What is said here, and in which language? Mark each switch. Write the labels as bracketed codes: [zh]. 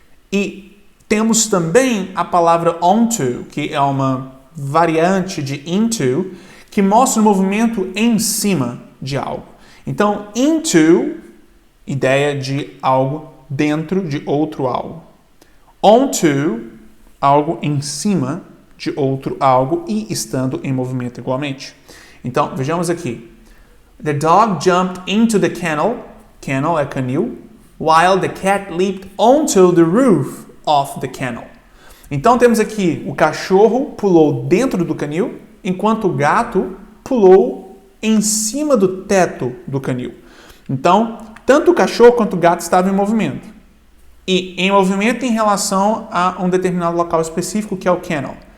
[pt] E temos também a palavra onto, que é uma variante de into, que mostra o movimento em cima de algo. Então, into, ideia de algo dentro de outro algo. Onto, algo em cima de outro algo e estando em movimento igualmente. Então, vejamos aqui. [en] The dog jumped into the kennel. [pt] Kennel é canil. [en] While the cat leaped onto the roof of the kennel. [pt] Então, temos aqui o cachorro pulou dentro do canil, enquanto o gato pulou em cima do teto do canil. Então, tanto o cachorro quanto o gato estavam em movimento. E em movimento em relação a um determinado local específico, que é o kennel.